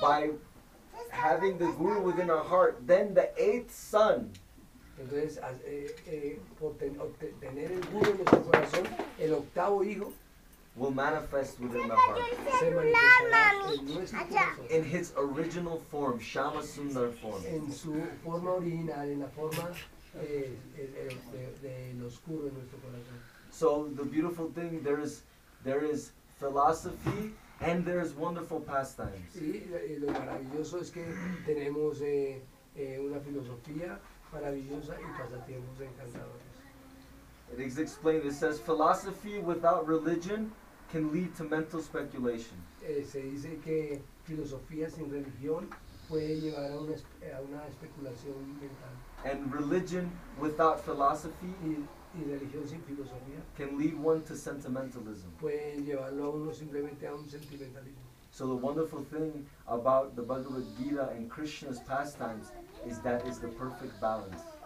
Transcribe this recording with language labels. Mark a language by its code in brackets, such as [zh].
[en] By having the Guru within our heart, then the 8th son [es] entonces por tener el Guru en nuestro corazón, el 8º hijo [en] will manifest within the heart [es] se manifestará en nuestro corazón, [en] in his original form, Shama Sundar form. [es] en su forma original, en la forma de lo oscuro en nuestro corazón. [en] So the beautiful thing, there is philosophy and there is wonderful pastimes. [es] Y lo maravilloso es que tenemos una filosofía maravillosa y pasatiempos encantadores. [en] It is explained, it says philosophy without religion can lead to mental speculation. [es] Se dice que filosofía sin religión puede llevar a una especulación mental. [en] And religion without philosophy [es] Y religión sin filosofía [en] can lead one to sentimentalism. [es] puede llevarlo a uno simplemente a un sentimentalismo. [en] So the wonderful thing about the Bhagavad Gita and Krishna's pastimes is that it's the perfect balance.